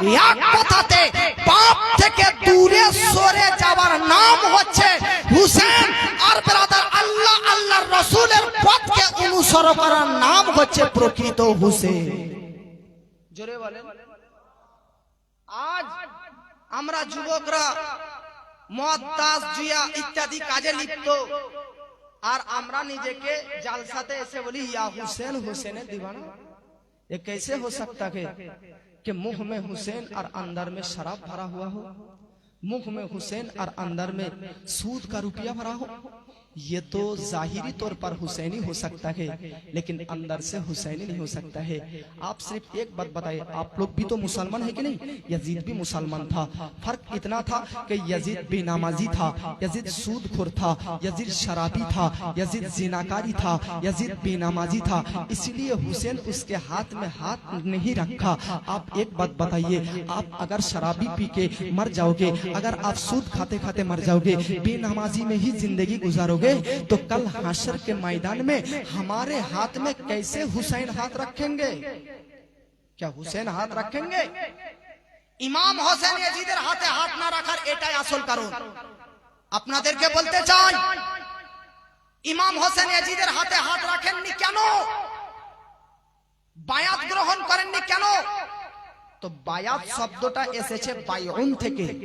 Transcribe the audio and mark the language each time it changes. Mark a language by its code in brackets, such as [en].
[bn] এক কথাতে পাপ থেকে দূরে সরে যাওয়ার নাম হচ্ছে হুসেন, আর ব্রাদার আল্লাহ আল্লাহর রাসূলের পথকে অনুসরণ করার নাম হচ্ছে প্রকৃত হুসেন। জোরে বলেন। আজ আমরা যুবকরা মদ, তাস, জুয়া ইত্যাদি কাজে লিপ্ত, আর আমরা নিজেকে জালসাতে এসে বলি ইয়া হুসেন, হুসেনের दीवाना। [hi] ये कैसे हो सकता है कि मुंह में हुसैन और अंदर में शराब भरा हुआ हो, मुंह में हुसैन और अंदर में सूद का रुपया भरा हो। ये तो जाहिरी तौर पर हुसैनी हो सकता है, लेकिन अंदर से हुसैनी नहीं हो सकता है। आप सिर्फ एक बात बताइए, आप लोग भी तो मुसलमान है कि नहीं? यजीद भी मुसलमान था, फर्क इतना था कि यजीद बेनमाजी था, यजीद सूदखोर था, यजीद शराबी था, यजीद जिनाकारी था, यजीद बेनमाजी था, इसलिए हुसैन उसके हाथ में हाथ नहीं रखा। आप एक बात बताइए, आप अगर शराबी पी के मर जाओगे, अगर आप सूद खाते खाते मर जाओगे, बेनमाजी में ही जिंदगी गुजारोगे, तो कल हाशर के मैदान में हमारे हाथ में कैसे हुसैन हाथ रखेंगे? क्या हुसैन हाथ रखेंगे? [bn] इमाम हुसैन यजीদের হাতে হাত না রাখার এটাই আসল কারণ। আপনাদেরকে বলতে চাই, ইমাম হোসেন यजीদের হাতে হাত রাখেননি কেন? বায়াত গ্রহণ করেননি কেন? তো বায়াত শব্দটা এসেছে বায়উন থেকে।